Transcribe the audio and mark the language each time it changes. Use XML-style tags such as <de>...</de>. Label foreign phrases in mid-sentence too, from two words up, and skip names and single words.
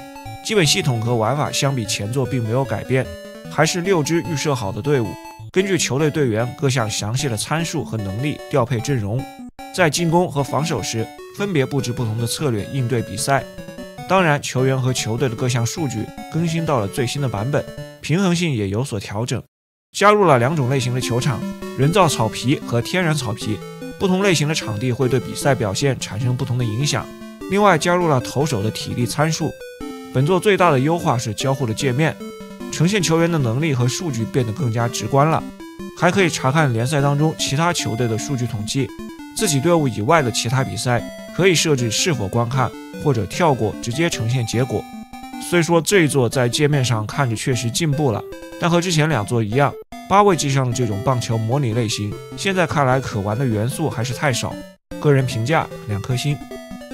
<zh>基本系統和玩法相比前作並沒有改變，還是6支預設好的隊伍，根據球隊隊員各項詳細的參數和能力調配陣容，在進攻和防守時分別布置不同的策略應對比賽。當然，球員和球隊的各項數據更新到了最新的版本，平衡性也有所調整，加入了2種類型的球场，人造草皮和天然草皮。不同類型的场地会对比赛表現產生不同的影響。另外，加入了投手的體力參數。本作最大的優化是交互的界面，呈現球員的能力和數據變得更加直觀了，還可以查看聯賽當中其他球隊的數據統計。自己隊伍以外的其他比賽可以設置是否觀看，或者跳過直接呈現結果。雖說這一作在界面上看着確實進步了，但和之前2作一樣，8位機上的這種棒球模擬類型，現在看來可玩的元素還是太少。個人評價2顆星。</zh>